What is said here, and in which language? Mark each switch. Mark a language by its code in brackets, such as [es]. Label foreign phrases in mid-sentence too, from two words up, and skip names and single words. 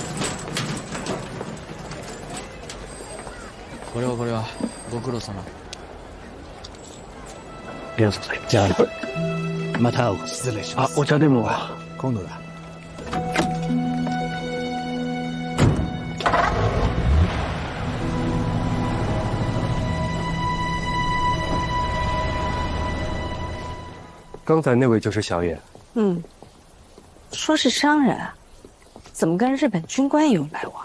[ja] これはご苦労様。ありがとうございます。じゃあまた失礼します。お茶でも今度だ。 [zh] 刚才那位就是小野。嗯。说是商人，怎么跟日本军官也有来往？